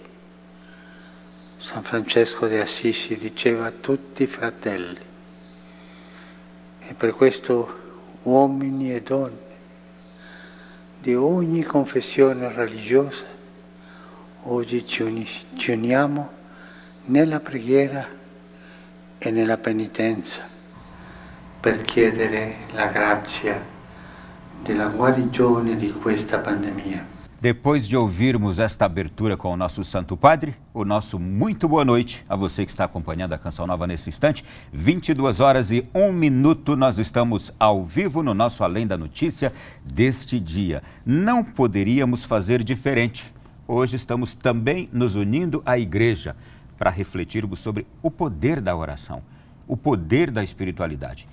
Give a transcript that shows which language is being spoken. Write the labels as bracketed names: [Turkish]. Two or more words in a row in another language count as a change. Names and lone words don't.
[Italian] San Francesco de Assisi diceva tutti fratelli, e per questo uomini e donne di ogni confessione religiosa oggi ci uniamo nella preghiera e nella penitenza per chiedere la grazia della guarigione di questa pandemia. [Portuguese] Depois de ouvirmos esta abertura com o nosso Santo Padre, o nosso muito boa noite a você que está acompanhando a Canção Nova nesse instante. 22h01, nós estamos ao vivo no nosso Além da Notícia deste dia. Não poderíamos fazer diferente. Hoje estamos também nos unindo à igreja para refletirmos sobre o poder da oração, o poder da espiritualidade.